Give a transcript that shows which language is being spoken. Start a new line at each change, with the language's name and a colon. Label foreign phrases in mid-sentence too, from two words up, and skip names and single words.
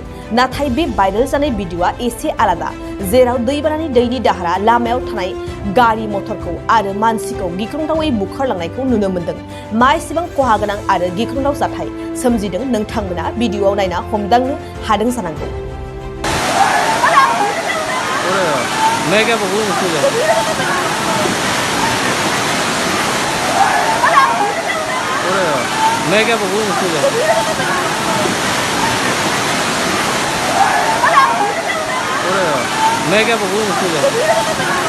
Bodo: नाथाय बे भाइरेल जानाय भिडिअआ एसे आलादा, जेराव दैबानानि दैनि दाहारा लामायाव थानाय गारि मटरखौ आरो मानसिखौ गिख्रंथावै बुखारलांनायखौ नुनो मोन्दों। मा एसेबां खहा गोनां आरो गिख्रंथाव जाथाय सोमजिदों नोंथांमोना भिडिअआव नायना हमदांनो हादों जानांगौ।
Hindi: मैं क्या बोलूं उसको मैं क्या बोलूं उसको मैं क्या बोलूं उसको